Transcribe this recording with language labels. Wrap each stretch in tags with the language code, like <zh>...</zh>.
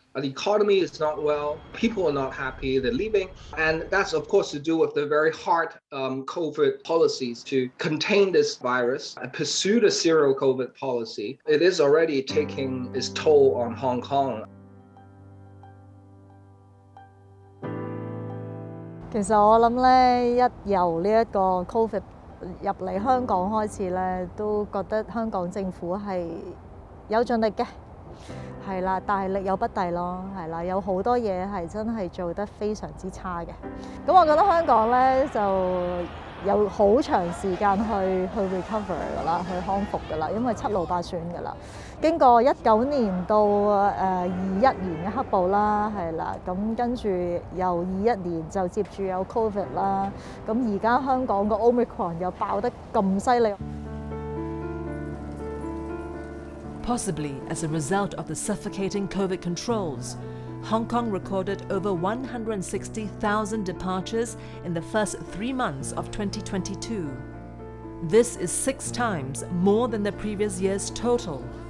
<en>The economy is not well. People are not happy. They're leaving. And that's, of course, to do with the very hard COVID policies to contain this virus and pursue the zero COVID policy. It is already taking its toll on Hong Kong.</en> <yue>其實我諗咧，一由呢一個 COVID 入嚟香港開始咧，都覺得香港政府係有盡力嘅。係啦，但係力有不逮咯，係啦，有好多嘢係真係做得非常之差嘅。咁我覺得香港咧就有好長時間去 recover 㗎啦，去康復㗎啦，因為7路8選㗎啦。經過19年到21年嘅黑暴啦，係啦，咁跟住又21年就接住有 COVID 啦，咁而家香港個 Omicron 又爆得咁犀利。</yue> <en>Possibly as a result of the suffocating COVID controls, Hong Kong recorded over 160,000 departures in the first 3 months of 2022. This is 6 times more than the previous year's total.</en>